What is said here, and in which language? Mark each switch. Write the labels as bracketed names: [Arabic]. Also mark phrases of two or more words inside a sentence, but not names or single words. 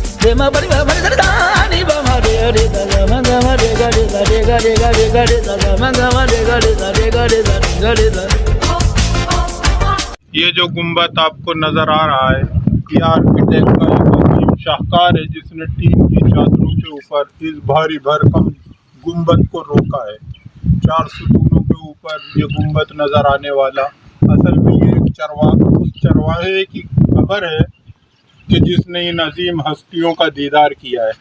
[Urdu] re ma pa ma re da ni pa ma re da ma ga ma re ga re da re ga re ga re ga re da ma ga ma re ga re da re ga re da ga re da. یہ جو گنبد آپ کو نظر آ رہا ہے یہ آرکیٹیکٹ کا ایک عظیم شاہکار ہے جس نے ٹین کی چادروں کے اوپر اس بھاری بھرکم گنبد کو روکا ہے. 4 ستونوں کے اوپر یہ گنبد نظر آنے والا اصل میں یہ ایک اس چرواہے کی قبر ہے کہ جس نے ان عظیم ہستیوں کا دیدار کیا ہے.